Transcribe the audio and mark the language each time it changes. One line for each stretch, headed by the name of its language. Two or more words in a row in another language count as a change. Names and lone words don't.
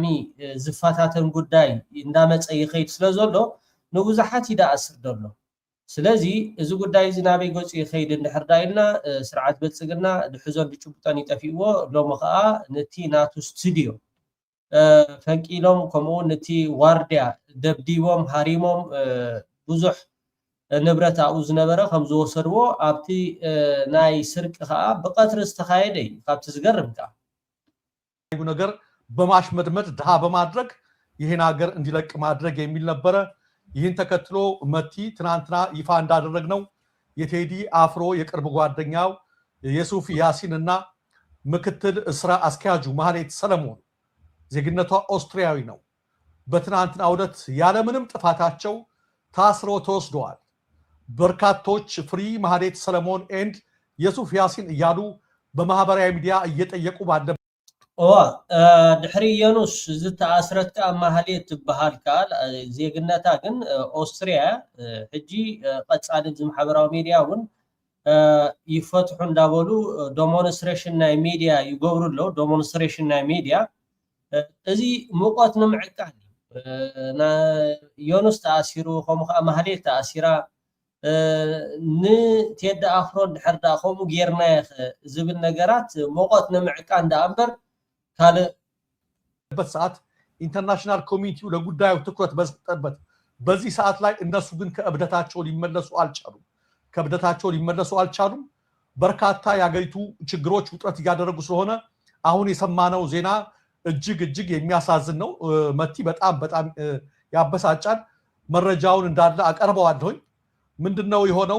Tigrinya: ዝፈታተን ጉዳይ እንዳመፀ ይኸይድ ስለ ዘሎ ንብዙሓት ይዳኣስር ዘሎ ስለዚ እዚ ጉዳይ እዚ ናበይ ገፁ ይኸይድ እንድሕር ዳኢልና ስርዓት ብልፅግና ድሕዞን ድጭቡጦን ይጠፊእዎ ሎሚ ከዓ ነቲ ናቱ ስቱድዮ ፈንቂሎም ከምኡውን ነቲ ዋርድያ ደብዲቦም ሃሪሞም ብዙሕ ንብረት ኣብኡ ዝነበረ ከም ዝወሰድዎ ኣብቲ ናይ ስርቂ ከዓ ብቀትሪ ዝተካየደ እዩ ካብቲ ዝገርም ከዓ
Amharic: ነገር በማሽመድመድ ድሃ በማድረግ ይህን ሀገር እንዲለቅ ማድረግ የሚል ነበረ ይህን ተከትሎ መቲ ትናንትና ይፋ እንዳደረግነው የቴዲ አፍሮ የቅርብ ጓደኛው የሱፍ ያሲንና ምክትል ስራ አስኪያጁ ማህሌት ሰለሞን ዜግነቷ ኦስትሪያዊ ነው በትናንትናው ዕለት ያለምንም ጥፋታቸው ታስረው ተወስደዋል። በርካቶች ፍሪ ማህሌት ሰለሞን ኤንድ የሱፍ ያሲን እያሉ በማህበራዊ ሚዲያ እየጠየቁ ባለ
Tigrinya: ድሕሪ የኑስ ዝተኣስረት ከዓ ማህሌት ትበሃል ካል ዜግነታ ግን ኦስትሪያ ሕጂ ቀጻሊ ማሕበራዊ ሚዲያ እውን ይፈትሑ እንዳበሉ ዴሞንስትሬሽን ናይ ሚዲያ ይገብሩ ኣለዉ። ዴሞንስትሬሽን ናይ ሚዲያ እዚ ሙቆት ንምዕቃል የኑስ ተኣሲሩ ከምኡ ከዓ ማህሌት ተኣሲራ ንቴዲ ኣፍሮ ድሕር ዳ ከምኡ ጌርና ዝብል ነገራት ሙቆት ንምዕቃል እንዳ እምበር
Amharic: ካልበት ሰዓት
English: international community
Amharic: ለጉዳዩ ትኩረት በሰጠበት በዚህ ሰዓት ላይ እነሱ ግን ከእብደታቸው ሊመለሱ አልቻሉም። በርካታ የአገሪቱ ችግሮች ውጥረት እያደረጉ ስለሆነ አሁን የሰማነው ዜና እጅግ የሚያሳዝን ነው። መቲ በጣም ያበሳጫል። መረጃውን እንዳለ አቀርበዋለሁ። ምንድነው የሆነው?